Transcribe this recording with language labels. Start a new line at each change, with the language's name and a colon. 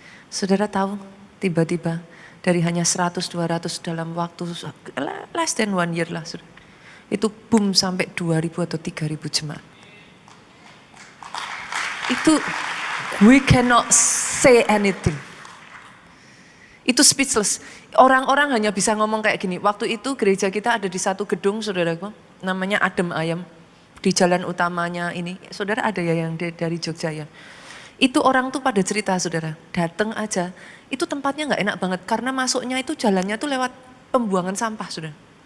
Indonesian: Saudara tahu, tiba-tiba dari hanya 100-200 dalam waktu less than 1 year lah. Saudara. Itu boom sampai 2.000 atau 3.000 jemaat.
English: Itu we cannot say anything.
Indonesian: Itu speechless. Orang-orang hanya bisa ngomong kayak gini. Waktu itu gereja kita ada di satu gedung, saudaraku. Namanya Adem Ayam. Di jalan utamanya ini. Saudara ada ya yang dari Jogja ya. Itu orang tuh pada cerita saudara. Dateng aja. Itu tempatnya gak enak banget. Karena masuknya itu jalannya tuh lewat pembuangan sampah saudara.